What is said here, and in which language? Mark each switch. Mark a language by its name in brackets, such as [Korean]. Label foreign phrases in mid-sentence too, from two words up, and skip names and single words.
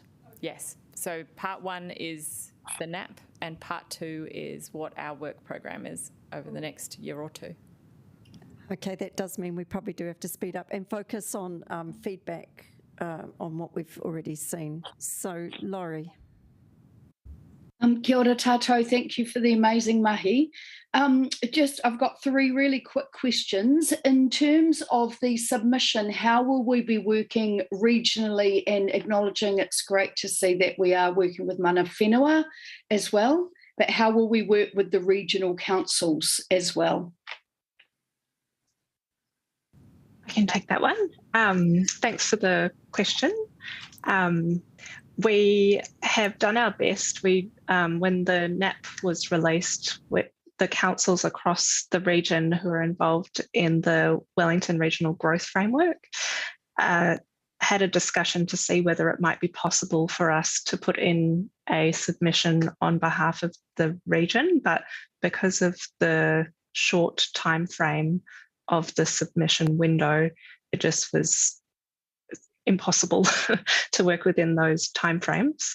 [English] Yes. So part one is the NAP and part two is what our work program is over the next year or two. Okay, that does mean we probably do have to speed up and focus on feedback on what we've already seen. So, Laurie. [Māori] Kia ora tātou, [English] thank you for the amazing mahi. I've got three really quick questions. In terms of the submission, how will we be working regionally and acknowledging it's great to see that we are working with [Māori] mana whenua [English] as well, but how will we work with the regional councils as well? I can take that one. Thanks for the question. We have done our best. When the NAP was released, with the councils across the region who are involved in the Wellington Regional Growth Framework had a discussion to see whether it might be possible for us to put in a submission on behalf of the region, but because of the short time frame of the submission window, it just was impossible to work within those timeframes.